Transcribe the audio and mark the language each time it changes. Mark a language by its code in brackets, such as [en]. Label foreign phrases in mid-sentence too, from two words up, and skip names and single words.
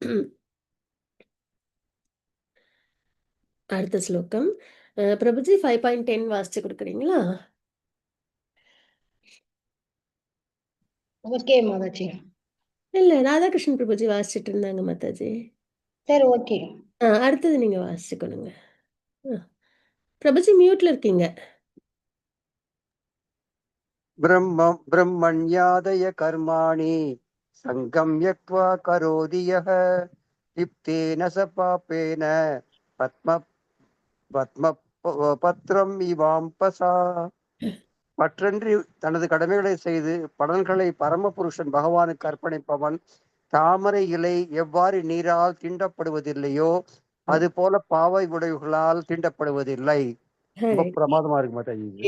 [ta] அடுத்த ஸ்லோகம் பிரபுஜி 5.10 வாசிச்சு கொடுக்குறீங்களா? ஓகே மாதாஜி. இல்லை, ராதாகிருஷ்ணன் பிரபுஜி வாசிச்சுட்டு இருந்தாங்க மாதாஜி. சரி, ஓகே. அடுத்தது நீங்க வாசிச்சுக்கணுங்க. பிரபுஜி மியூட்ல இருக்கீங்க. [sa] ब्रह्मण्यादय कर्माणि सङ्गं यक्त्वा करोति यः लिप्तेन स पापेन पत्रम् इवाम्भसा. [ta] பற்றன்றி தனது கடமைகளை செய்து பலன்களை பரமபுருஷன் பகவானுக்கு அர்ப்பணிப்பவன் தாமரை இலை எவ்வாறு நீரால் தீண்டப்படுவதில்லையோ அது போல பாவை உடைவுகளால் தீண்டப்படுவதில்லை. ரொம்ப ஹரே பிரமாதமா இருக்கு மாதாஜி இது.